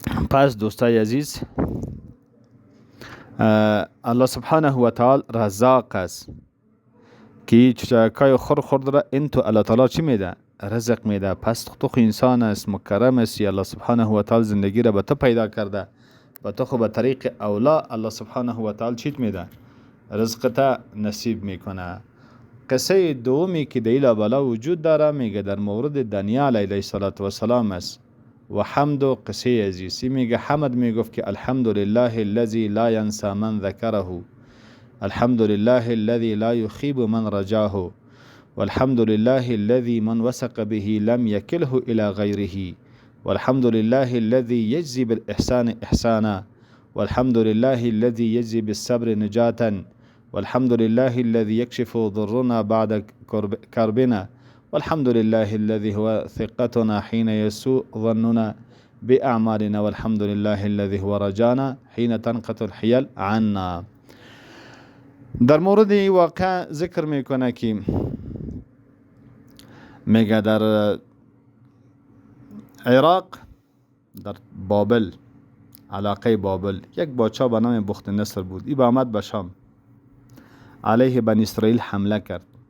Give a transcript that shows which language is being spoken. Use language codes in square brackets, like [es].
[fa] پس دوستای عزیز، الله سبحانه و تعالی رزاق است که چوچکای خورد را این تو الله تعالی چی میده؟ رزق میده. پس تو انسان است، مکرم است، الله سبحانه و تعالی زندگی را به تو پیدا کرده، به تو خو به طریق اولا الله سبحانه و تعالی چیت میده؟ رزق تا نصیب میکنه. قصه دومی که دیلا بالا وجود داره میگه در مورد دانیال علیه السلام است و حمد و قصه عزیزی میگه حمد میگفت که [ar] الحمد لله الذي لا ينسى من ذكره، الحمد لله الذي لا يخيب من رجاه، والحمد لله الذي من وثق به لم يكله إلى غيره، والحمد لله الذي يجزي بالإحسان إحسانا، والحمد لله الذي يجزي بالصبر نجاة، والحمد لله الذي يكشف ضرنا بعد كربنا، والحمد لله الذي هو ثقتنا حين يسوء ظننا بأعمالنا، والحمد لله الذي هو رجانا حين تنقطع الحيل عنا. [fa] در مورد این واقع ذکر میکنه که میگه در عراق، در بابل، علاقه بابل، یک بادشاه به نام بخت نصر بود. این به آمد به شام، علیه بنی اسرائیل حمله کرد.